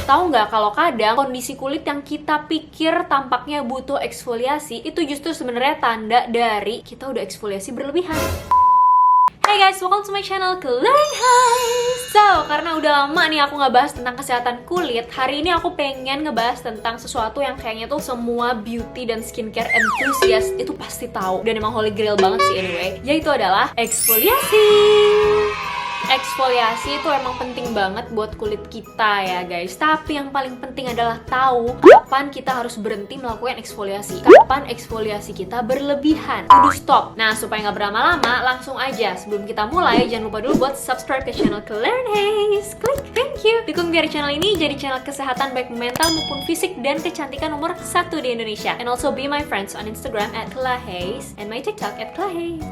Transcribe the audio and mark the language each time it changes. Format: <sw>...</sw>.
<id>Tahu nggak kalau kadang kondisi kulit yang kita pikir tampaknya butuh eksfoliasi, itu justru sebenarnya tanda dari kita udah eksfoliasi berlebihan.</id> <en>Hey guys, welcome to my channel Claire Hayes.</en> <id>So, karena udah lama nih aku nggak bahas tentang kesehatan kulit, hari ini aku pengen ngebahas tentang sesuatu yang kayaknya tuh semua beauty dan skincare enthusiast itu pasti tahu, dan emang holy grail banget sih anyway, yaitu adalah eksfoliasi. Eksfoliasi itu emang penting banget buat kulit kita ya guys. Tapi yang paling penting adalah tahu kapan kita harus berhenti melakukan eksfoliasi. Kapan eksfoliasi kita berlebihan. Kudu stop. Nah, supaya nggak berlama-lama, langsung aja. Sebelum kita mulai, jangan lupa dulu buat subscribe ke channel Claire Hayes. Klik,</id> <en>thank you.</en> <id>Dukung biar channel ini jadi channel kesehatan baik mental maupun fisik dan kecantikan nomor 1 di Indonesia.</id> <en>And also be my friends on Instagram @clairhayes and my TikTok @clairhayes.</en>